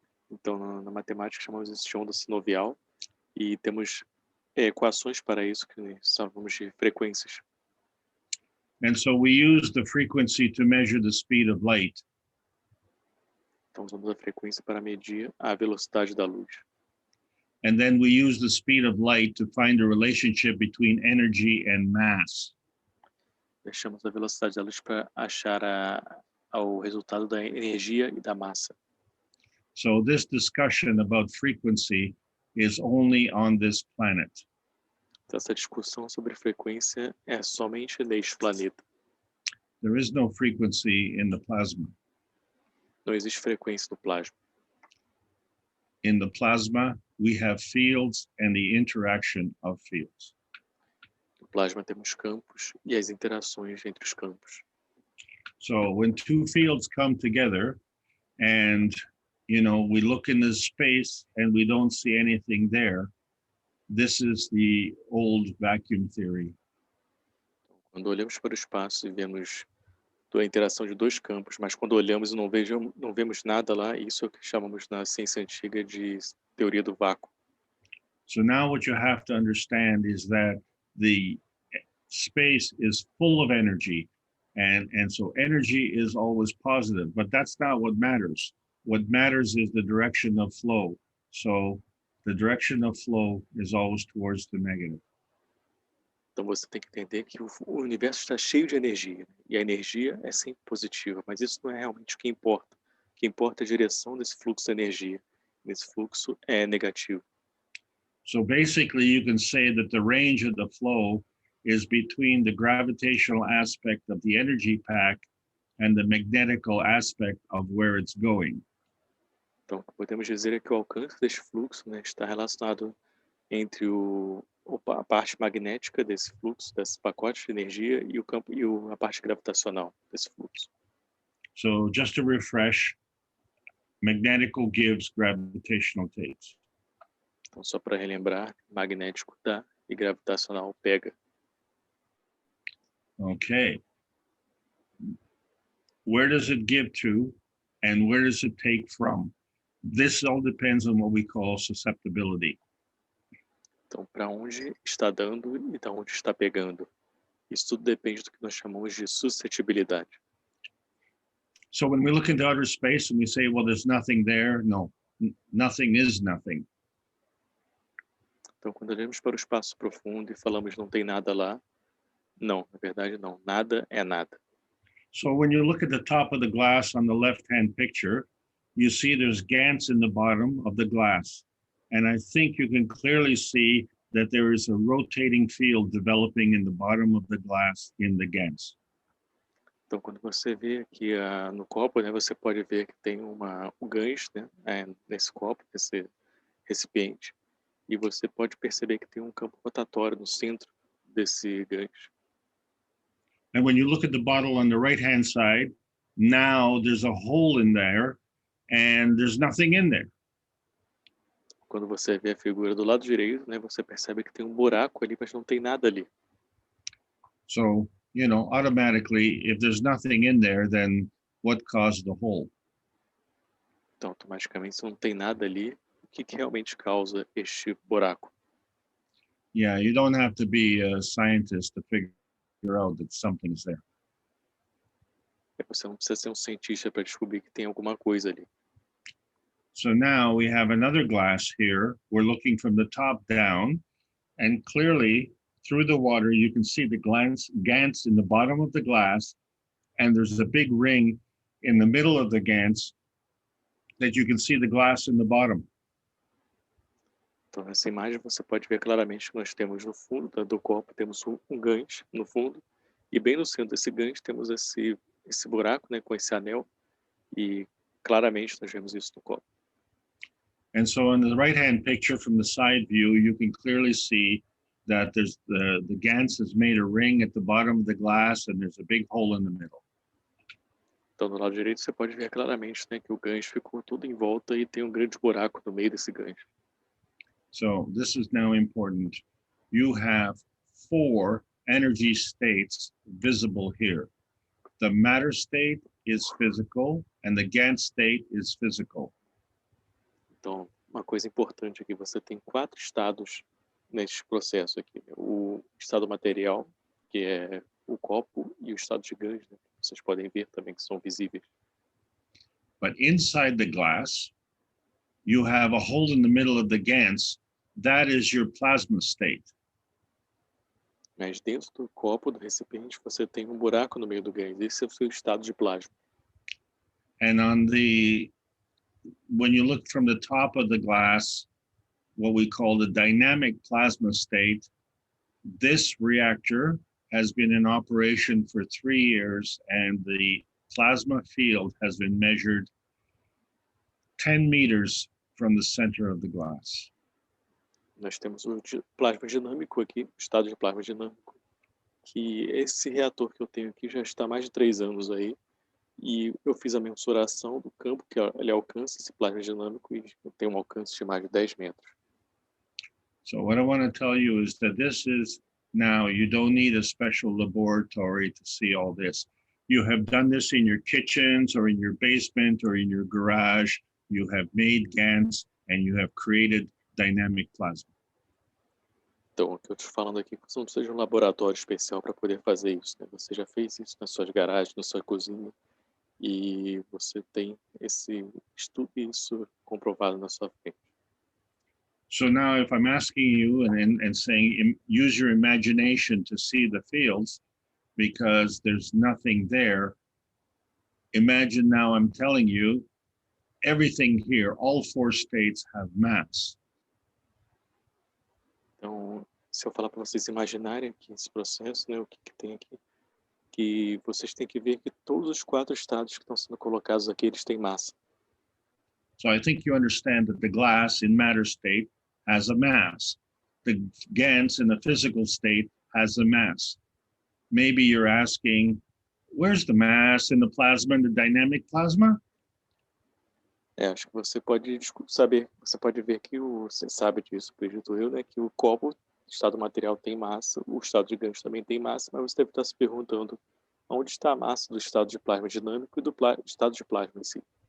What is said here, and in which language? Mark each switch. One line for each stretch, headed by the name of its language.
Portuguese: Então, na matemática, chamamos isso de onda sinovial, e temos equações para isso, que chamamos de frequências.
English: And so we use the frequency to measure the speed of light.
Portuguese: Então, usamos a frequência para medir a velocidade da luz.
English: And then we use the speed of light to find the relationship between energy and mass.
Portuguese: Deixamos a velocidade da luz para achar o resultado da energia e da massa.
English: So this discussion about frequency is only on this planet.
Portuguese: Então, essa discussão sobre frequência é somente neste planeta.
English: There is no frequency in the plasma.
Portuguese: Não existe frequência no plasma.
English: In the plasma, we have fields and the interaction of fields.
Portuguese: No plasma temos campos e as interações entre os campos.
English: So when two fields come together and, we look in this space and we don't see anything there, this is the old vacuum theory.
Portuguese: Quando olhamos para o espaço e vemos a interação de dois campos, mas quando olhamos e não vemos nada lá, isso é o que chamamos na ciência antiga de teoria do vácuo.
English: So now what you have to understand is that the space is full of energy, and so energy is always positive, but that's not what matters. What matters is the direction of flow. So the direction of flow is always towards the negative.
Portuguese: Então você tem que entender que o universo está cheio de energia, e a energia é sempre positiva, mas isso não é realmente o que importa. O que importa é a direção desse fluxo de energia. Esse fluxo é negativo.
English: So basically you can say that the range of the flow is between the gravitational aspect of the energy pack and the magnetical aspect of where it's going.
Portuguese: Então, podemos dizer que o alcance deste fluxo, né, está relacionado entre a parte magnética desse fluxo, desse pacote de energia, e o campo e a parte gravitacional desse fluxo.
English: So just to refresh, magnetical gives, gravitational takes.
Portuguese: Então, só para relembrar, magnético dá e gravitacional pega.
English: Okay. Where does it give to and where does it take from? This all depends on what we call susceptibility.
Portuguese: Então, para onde está dando e de onde está pegando. Isso tudo depende do que nós chamamos de suscetibilidade.
English: So when we look into outer space and we say, well, there's nothing there, no, nothing is nothing.
Portuguese: Então, quando olhamos para o espaço profundo e falamos não tem nada lá, não, na verdade não, nada é nada.
English: So when you look at the top of the glass on the left-hand picture, you see there's GANs in the bottom of the glass. And I think you can clearly see that there is a rotating field developing in the bottom of the glass in the GANs.
Portuguese: Então, quando você vê aqui no copo, né, você pode ver que tem um gancho, né, nesse copo, nesse recipiente, e você pode perceber que tem um campo rotatório no centro desse gancho.
English: And when you look at the bottle on the right-hand side, now there's a hole in there and there's nothing in there.
Portuguese: Quando você vê a figura do lado direito, né, você percebe que tem um buraco ali, mas não tem nada ali.
English: So, automatically, if there's nothing in there, then what caused the hole?
Portuguese: Então, automaticamente, se não tem nada ali, o que realmente causa este buraco?
English: Yeah, you don't have to be a scientist to figure out that something's there.
Portuguese: Você não precisa ser um cientista para descobrir que tem alguma coisa ali.
English: So now we have another glass here. We're looking from the top down, and clearly through the water, you can see the GANs in the bottom of the glass, and there's a big ring in the middle of the GANs that you can see the glass in the bottom.
Portuguese: Então, nessa imagem, você pode ver claramente que nós temos no fundo do copo, temos um gancho no fundo, e bem no centro desse gancho temos esse buraco, né, com esse anel, e claramente nós vemos isso no copo.
English: And so in the right-hand picture from the side view, you can clearly see that there's the GANs has made a ring at the bottom of the glass and there's a big hole in the middle.
Portuguese: Então, do lado direito, você pode ver claramente, né, que o gancho ficou tudo em volta e tem um grande buraco no meio desse gancho.
English: So this is now important. You have 4 energy states visible here. The matter state is physical and the GAN state is physical.
Portuguese: Então, uma coisa importante aqui, você tem 4 estados neste processo aqui. O estado material, que é o copo, e o estado de gancho, né? Vocês podem ver também que são visíveis.
English: But inside the glass, you have a hole in the middle of the GANs that is your plasma state.
Portuguese: Mas dentro do copo, do recipiente, você tem um buraco no meio do gás. Esse é o seu estado de plasma.
English: And when you look from the top of the glass, what we call the dynamic plasma state, this reactor has been in operation for 3 years, and the plasma field has been measured 10 meters from the center of the glass.
Portuguese: Nós temos o plasma dinâmico aqui, o estado de plasma dinâmico, que esse reator que eu tenho aqui já está há mais de 3 anos aí, e eu fiz a mensuração do campo que ele alcança, esse plasma dinâmico, e tem um alcance de mais de 10 metros.
English: So what I want to tell you is that this is now, you don't need a special laboratory to see all this. You have done this in your kitchens or in your basement or in your garage. You have made GANs and you have created dynamic plasma.
Portuguese: Então, o que eu estou falando aqui, você não precisa de um laboratório especial para poder fazer isso, né? Você já fez isso nas suas garagens, na sua cozinha, e você tem esse estudo e isso comprovado na sua frente.
English: So now if I'm asking you and saying, use your imagination to see the fields, because there's nothing there, imagine now I'm telling you, everything here, all 4 states have mass.
Portuguese: Então, se eu falar para vocês imaginarem aqui esse processo, né, o que tem aqui, que vocês têm que ver que todos os 4 estados que estão sendo colocados aqui, eles têm massa.
English: So I think you understand that the glass in matter state has a mass. The GANs in the physical state has a mass. Maybe you're asking, where's the mass in the plasma and the dynamic plasma?
Portuguese: Acho que você pode saber, você pode ver que você sabe disso, acredito eu, né, que o copo, o estado material tem massa, o estado de gancho também tem massa, mas você deve estar se perguntando onde está a massa do estado de plasma dinâmico e do estado de plasma em si.